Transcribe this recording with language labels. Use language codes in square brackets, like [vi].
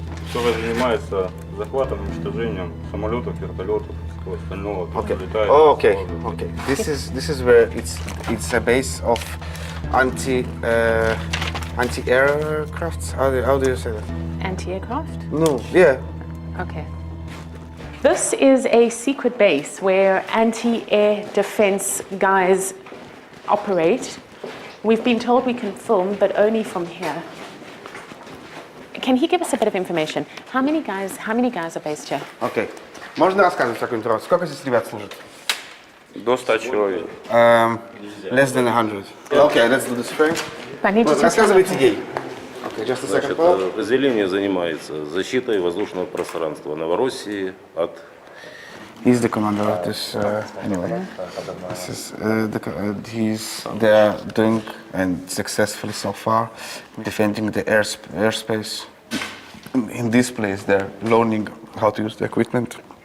[ru] Кто занимается захватом, уничтожением самолетов, вертолетов, всего остального, [en] Okay. [ru] летает. [en] Oh, okay. Okay. This is where it's a base of anti-aircrafts. How do you say that? Anti-aircraft? No. Yeah. Okay. This is a secret base where anti-air defense guys operate. We've been told we can film, but only from here. Can he give us a bit of information? How many guys are based here? Okay. [ru] Можно рассказывать такую информацию? Сколько здесь ребят служит? До 100 человек. [en] Less than 100. Okay, let's do the spring. [ru] Рассказывайте ей. [en] Okay, just a second. [ru] Значит, подразделение занимается защитой воздушного пространства Новороссии от... [en] He's the commander of this, anyway. This is, they are doing, and successfully so far, defending the airspace. In this place, they're learning how to use the equipment.